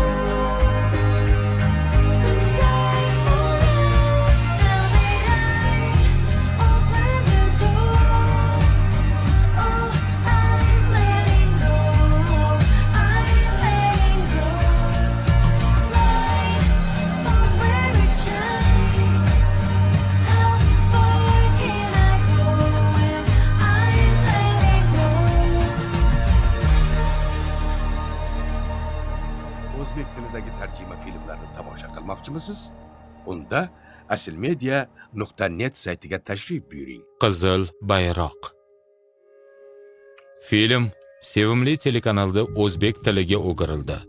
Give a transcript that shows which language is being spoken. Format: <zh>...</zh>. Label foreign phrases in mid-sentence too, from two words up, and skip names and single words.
<en>When skies fall down, now that I opened the door, oh, I'm letting go. I'm letting go. Light falls where it shines. How far can I go when I'm letting go?</en> <uz>O'zbek tilidagi tarjima filmlarini tomosha qilmoqchimisiz? Unda asilmedia.net saytiga tashrif buyuring. Qizil bayroq. Film sevimli telekanalda o'zbek tiliga o'girildi.</uz>